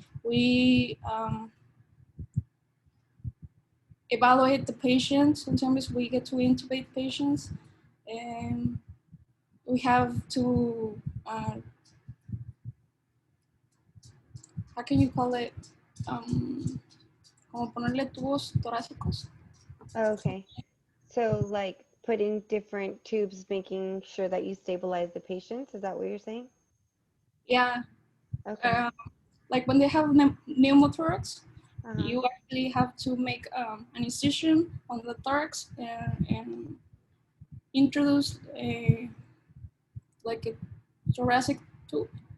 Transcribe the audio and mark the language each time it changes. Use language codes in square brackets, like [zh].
[en] We evaluate the patient. Sometimes we get to intubate patients, and we have to how can you call it? [es] Como ponerle tubos torácicos. [en] Okay. So like putting different tubes, making sure that you stabilize the patients. Is that what you're saying? Yeah. Okay. Like when they have pneumothorax, Uh-huh. you actually have to make an incision on the thorax and introduce like a thoracic tube.